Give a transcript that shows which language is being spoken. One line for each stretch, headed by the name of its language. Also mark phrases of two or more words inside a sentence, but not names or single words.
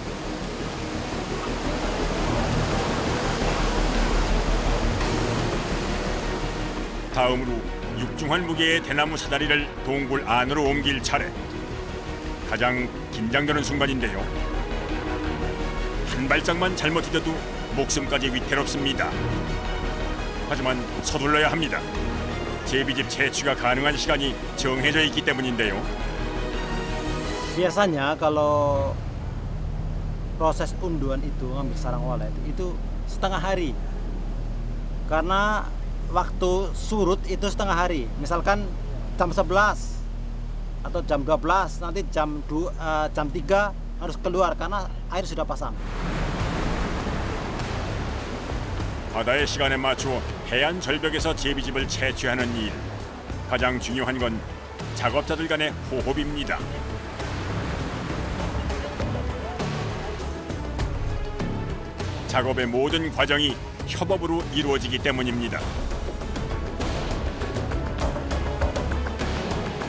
Korean: 다음으로 육중한 무게의 대나무 사다리를 동굴 안으로 옮길 차례. 가장 긴장되는 순간인데요. 한 발짝만 잘못 디뎌도 목숨까지 위태롭습니다. 하지만 서둘러야 합니다. 제비집 채취가 가능한 시간이 정해져 있기 때문인데요.
Indonesian: Biasanya kalau proses unduan itu ngambil sarang walet itu setengah hari. Karena waktu surut itu setengah hari. Misalkan jam 11 atau jam 12, nanti jam 3 harus keluar karena air sudah pasang.
Korean: 바다의 시간에 맞추어 해안 절벽에서 제비집을 채취하는 일. 가장 중요한 건 작업자들 간의 호흡입니다. 작업의 모든 과정이 협업으로 이루어지기 때문입니다.